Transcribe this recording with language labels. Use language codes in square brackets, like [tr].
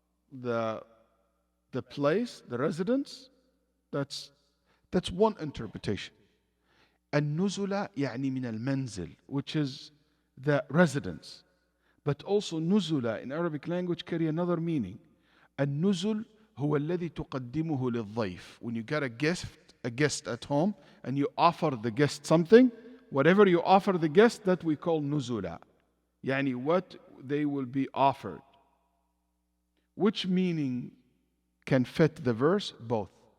[en] The place, the residence. That's one interpretation. [ar] النزلة يعني من المنزل, [en] which is the residence. But also nuzula in Arabic language carry another meaning. [ar] النزل هو الذي تقدمه للضيف. [en] When you get a guest at home and you offer the guest something, whatever you offer the guest, that we call nuzula. يعني what they will be offered. Which meaning can fit the verse? Both.